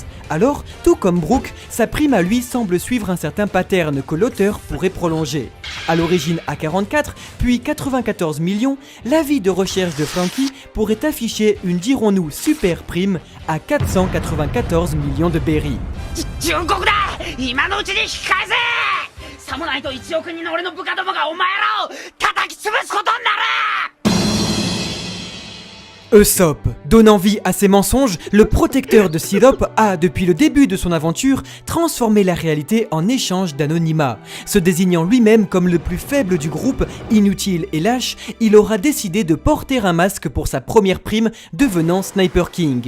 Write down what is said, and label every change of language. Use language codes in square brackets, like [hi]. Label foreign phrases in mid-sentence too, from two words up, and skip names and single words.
[fr] Alors, tout comme Brook, sa prime à lui semble suivre un certain pattern que l'auteur pourrait prolonger. À l'origine à 44, puis 94 millions, l'avis de recherche de Franky pourrait afficher une, dirons-nous, super prime à 494 millions de berries. [ja] 今のうちに引き返せ！さもないと1億人の俺の部下どもがお前らを叩き潰すことになる！ [fr] Usopp. Donnant vie à ses mensonges, le protecteur de Sirop a, depuis le début de son aventure, transformé la réalité en échange d'anonymat. Se désignant lui-même comme le plus faible du groupe, inutile et lâche, il aura décidé de porter un masque pour sa première prime, devenant Sniper King.